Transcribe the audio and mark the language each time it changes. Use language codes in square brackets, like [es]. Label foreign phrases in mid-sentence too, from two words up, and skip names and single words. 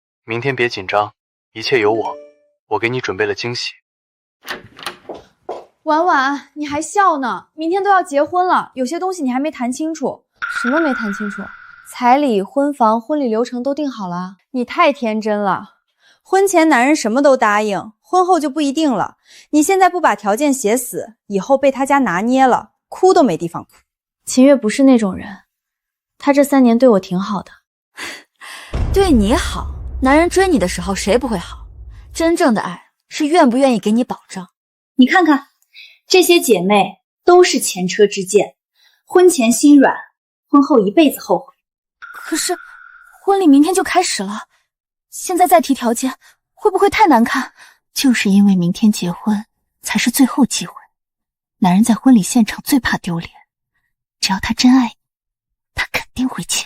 [zh] 明天別緊張，一切有我，我給你準備了驚喜。婉婉，你還笑呢？明天都要結婚了，有些東西你還沒談清楚。什麼沒談清楚？彩禮、婚房、婚禮流程都定好了。你太天真了，婚前男人什麼都答應，婚後就不一定了。你現在不把條件寫死，以後被他家拿捏了，哭都沒地方哭。秦月不是那種人，他這3年對我挺好的。对你好，男人追你的时候谁不會好？真正的愛是願不願意給你保障。你看看，這些姐妹都是前車之鑑，婚前心軟，婚後一輩子後悔。可是婚禮明天就開始了，現在再提條件會不會太難看？就是因為明天結婚才是最後機會，男人在婚禮現場最怕丟臉，只要他真愛你，他肯定會簽。